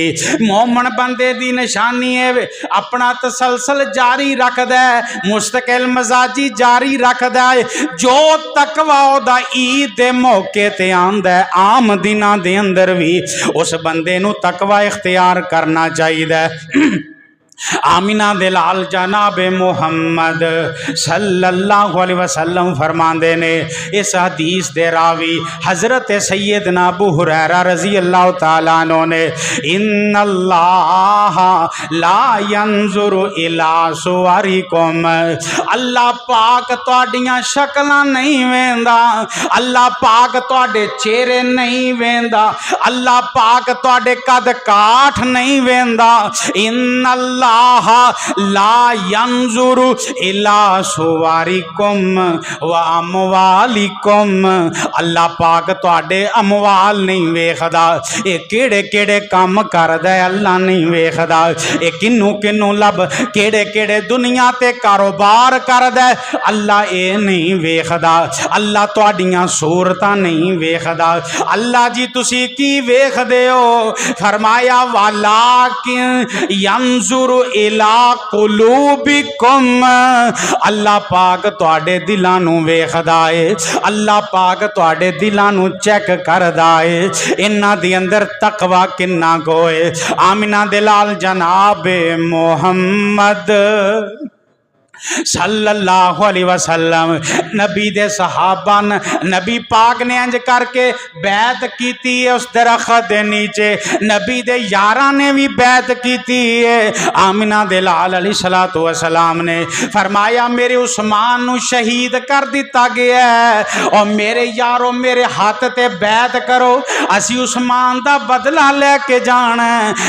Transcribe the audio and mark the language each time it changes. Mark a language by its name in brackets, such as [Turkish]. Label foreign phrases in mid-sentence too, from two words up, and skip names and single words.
[Punjabi] ਮੋਮਨ ਬੰਦੇ ਦੀ ਨਿਸ਼ਾਨੀ ਹੈ ਅਪਣਾ ਤਸਲਸਲ ਜਾਰੀ ਰੱਖਦਾ ਹੈ, ਮੁਸਤਕਿਲ ਮਜਾਜ਼ੀ ਜਾਰੀ ਰੱਖਦਾ ਹੈ। ਜੋ ਤਕਵਾ ਓਦਾ ਈਦ ਦੇ ਮੌਕੇ ਤੇ ਆਂਦਾ ਹੈ, ਆਮ ਦਿਨਾਂ ਦੇ ਅੰਦਰ ਭੀ ਉਸ ਬੰਦੇ ਨੂੰ ਤਕਵਾ ਇਖ਼ਤਿਆਰ ਕਰਨਾ ਚਾਹੀਦਾ। ਆਮਿਨਾ ਦੇ ਲਾਲ ਜਨਾਬ ਮੁਹੰਮਦ [Arabic] صلى الله عليه وسلم [Punjabi] ਫ਼ਰਮਾਂਦੇ ਨੇ, ਇਸ ਹਦੀਸ ਦੇ ਰਾਵੀ ਹਜ਼ਰਤ ਸੱਯਦਨਾ ਅਬੂ ਹੁਰੈਰਾ [Arabic] رضي الله تعالى عنه [Punjabi] ਨੇ, [Arabic] إن الله لا ينظر إلى صوركم, [Punjabi] ਅੱਲਾਹ ਪਾਕ ਤੁਹਾਡੀਆਂ ਸ਼ਕਲਾਂ ਨਹੀਂ ਵੇਂਦਾ, ਅੱਲਾਹ ਪਾਕ ਤੁਹਾਡੇ ਚਿਹਰੇ ਨਹੀਂ ਵੇਂਦਾ, ਅੱਲਾਹ ਪਾਕ ਤੁਹਾਡੇ ਕੱਦ ਕਾਠ ਨਹੀਂ ਵੇਂਦਾ। [Arabic] إن الله لا ينظر إلى صوركم وأموالكم, [Punjabi] ਅੱਲਾਹ ਪਾਕ ਤੁਹਾਡੇ ਅਮਵਾਲ ਨਹੀਂ ਵੇਖਦਾ, ਯੇ ਕੇੜ੍ਹੇ ਕੇੜ੍ਹੇ ਕਾਮ ਕਰਦਾ ਹੈ ਅੱਲਾਹ ਨਹੀਂ ਵੇਖਦਾ, ਯੇ ਕਿੰਨੂ ਕਿੰਨੂ ਲਬ ਕੇੜ੍ਹੇ ਕੇੜ੍ਹੇ ਦੁਨੀਆ ਤੇ ਕਾਰੋਬਾਰ ਕਰਦਾ ਹੈ ਅੱਲਾਹ ਯੇ ਨਹੀਂ ਵੇਖਦਾ। ਅੱਲਾਹ ਤੁਹਾਡੀਆਂ ਸੂਰਤਾਂ ਨਹੀਂ ਵੇਖਦਾ। ਅੱਲਾਹ ਜੀ ਤੁਸੀਂ ਕੀ ਵੇਖਦੇ ਹੋ? ਫ਼ਰਮਾਇਆ [Arabic] ولكن ينظر إلى قلوبكم, [Punjabi] ਅੱਲਾਹ ਪਾਕ ਤੁਹਾਡੇ ਦਿਲਾਂ ਨੂੰ ਵੇਖਦਾ ਹੈ, ਅੱਲਾਹ ਪਾਕ ਤੁਹਾਡੇ ਦਿਲਾਂ ਨੂੰ ਚੈੱਕ ਕਰਦਾ ਹੈ, ਇਨ੍ਹਾਂ ਦੇ ਅੰਦਰ ਤਕਵਾ ਕਿੰਨਾ ਕੋਏ। ਆਮਿਨਾ ਦੇ ਲਾਲ ਜਨਾਬ ਮੁਹੰਮਦ [Arabic] صلى الله عليه وسلم, [Punjabi] ਨਬੀ ਦੇ ਸਹਾਬਾ ਨਬੀ ਪਾਕ ਨੇ ਇੰਜ ਕਰਕੇ ਬੈਤ ਕੀਤੀ ਹੈ ਉਸ ਦਰਖ਼ਤ ਦੇ ਨੀਚੇ, ਨਬੀ ਦੇ ਯਾਰਾਂ ਨੇ ਭੀ ਬੈਤ ਕੀਤੀ ਹੈ। ਆਮਿਨਾ ਦੇ ਲਾਲ [Arabic] عليه الصلاة والسلام [Punjabi] ਨੇ ਫ਼ਰਮਾਇਆ ਮੇਰੇ ਉਸਮਾਨ ਨੂੰ ਸ਼ਹੀਦ ਕਰ ਦਿੱਤਾ ਗਿਆ ਹੈ, ਔਰ ਮੇਰੇ ਯਾਰੋਂ ਮੇਰੇ ਹਾਥ ਤੇ ਬੈਤ ਕਰੋ, ਅਸੀਂ ਉਸਮਾਨ ਦਾ ਬਦਲਾ ਲੈਕੇ ਜਾਣਾ ਹੈ।